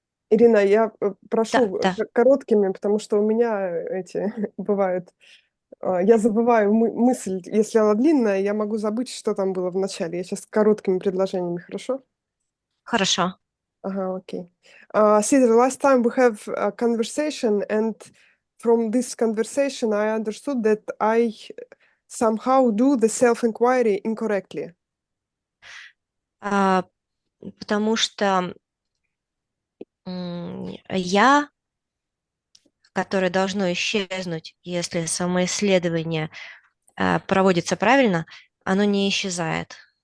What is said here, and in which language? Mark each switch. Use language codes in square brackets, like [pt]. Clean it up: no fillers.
[ru] Ирина, я Да, прошу да, короткими, потому что у меня эти бывают. Я забываю мысль. Если она длинная, я могу забыть, что там было в начале. Я сейчас короткими предложениями, хорошо? хорошо. Ага, окей. [en] Caesar, last time we have a conversation, and from this conversation, I understood that I somehow do the self-inquiry incorrectly. [ru] Потому что я, которое должно исчезнуть, если самоисследование проводится правильно, оно не исчезает.